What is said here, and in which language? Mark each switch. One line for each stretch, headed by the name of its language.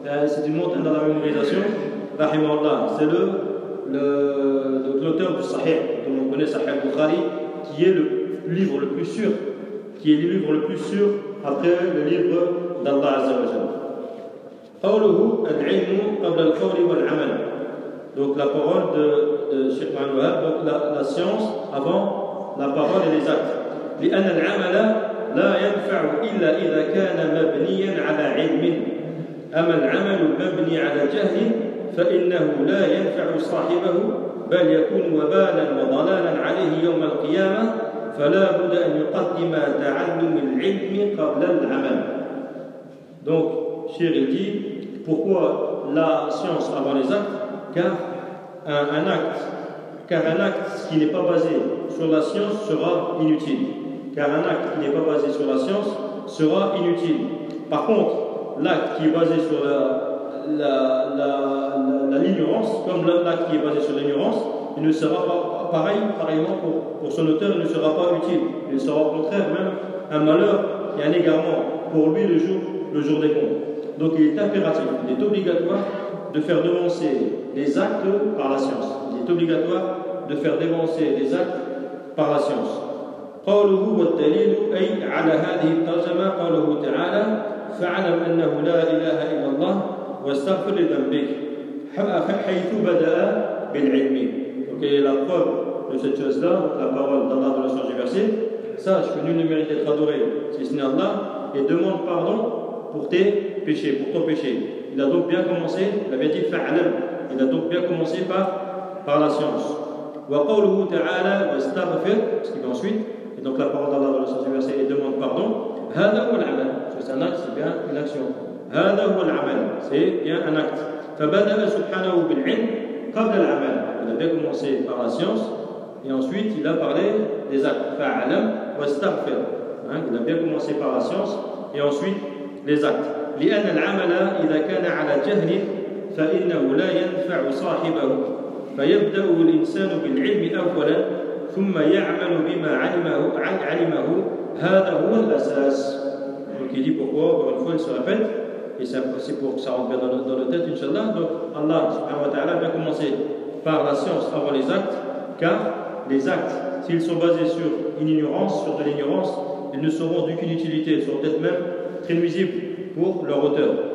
French: C'est une montagne dans la mémorisation. Rahimahullah. C'est l'auteur du Sahih, dont on connaît Sahih Bukhari, qui est le livre le plus sûr, qui est le livre le plus sûr après le livre d'Allah Azza wa Jalla.
Arabic: قوله العلم قبل القول والعمل.
French: Donc la parole de Cheikh Mohamed Wahab, donc la science avant la parole et les actes.
Arabic: لأن العمل لا ينفع إلا إذا كان مبنيا على علم. أما العمل مبني على جهل فإنه لا ينفع صاحبه بل يكون وبالا وضلالا عليه يوم القيامة فلا بد أن يقدم تعلم العلم قبل العمل.
French: Donc Cheikh il dit pourquoi la science avant les actes, car un acte qui n'est pas basé sur la science sera inutile. Car un acte qui n'est pas basé sur la science sera inutile. Par contre, l'acte qui est basé sur l'ignorance, comme l'acte qui est basé sur l'ignorance, il ne sera pas pareillement pour son auteur, il ne sera pas utile. Il sera au contraire même un malheur et un égarement pour lui le jour des comptes. Donc il est impératif, il est obligatoire de faire devancer les actes par la science. Il est obligatoire de faire devancer les actes par la science.
Arabic: قوله والدليل أي على هذه الترجمة قوله تعالى فعلم أنه لا إله إلا الله واستغفر لذنبك حيث بدأ بالعلم.
French: Donc il y a la preuve de cette chose-là, la parole d'Allah dans le sens du verset. Sache que nul ne mérite d'être adoré si ce n'est Allah et demande pardon pour tes péchés, pour ton péché. Il a donc bien commencé, il avait dit fa'alam, il a donc bien commencé par la science.
Arabic: Wa qawluhu ta'ala wa astaghfir,
French: ce qui va ensuite, et donc la parole d'Allah dans le sens du verset, il demande pardon.
Arabic: Hada huwa al-amal,
French: c'est un acte, c'est bien une action. Hada huwa al-amal, c'est bien un acte.
Arabic: Fabadala subhanahu bil-ilm qabla al-amal,
French: il avait commencé par la science, et ensuite il a parlé des actes.
Arabic: Fa'alam wa astaghfir,
French: il a bien commencé par la science, et ensuite les actes.
Arabic: لأن العمل إذا كان على جهل فإنه لا ينفع صاحبه فيبدأ الإنسان بالعلم أولا ثم يعمل بما علمه هذا هو الأساس.
French: il dit pourquoi, encore une fois, il se répète, et c'est pour que ça rentre bien dans nos têtes, Inch'Allah. Donc, Allah subhanahu wa ta'ala vient commencer par la science avant les actes, car les actes, s'ils sont basés sur une ignorance, sur de l'ignorance, ils ne seront d'aucune utilité, ils seront peut-être même très nuisibles pour leur auteur.